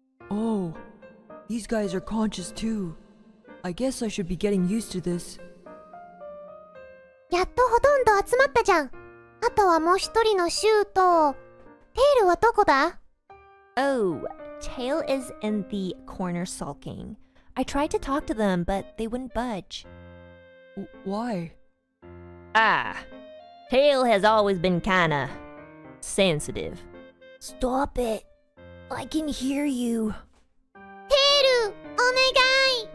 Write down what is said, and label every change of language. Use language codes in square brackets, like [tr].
[en] Oh, these guys are conscious too. I guess I should be getting used to this. [ja] やっとほとんど集まったじゃん。あとはもう一人のシューと、テールはどこだ? [en] Oh, Tail is in the corner sulking. I tried to talk to them, but they wouldn't budge. Why? Ah, Tail has always been kinda sensitive. Stop it. I can hear you. [ja] テール、お願い。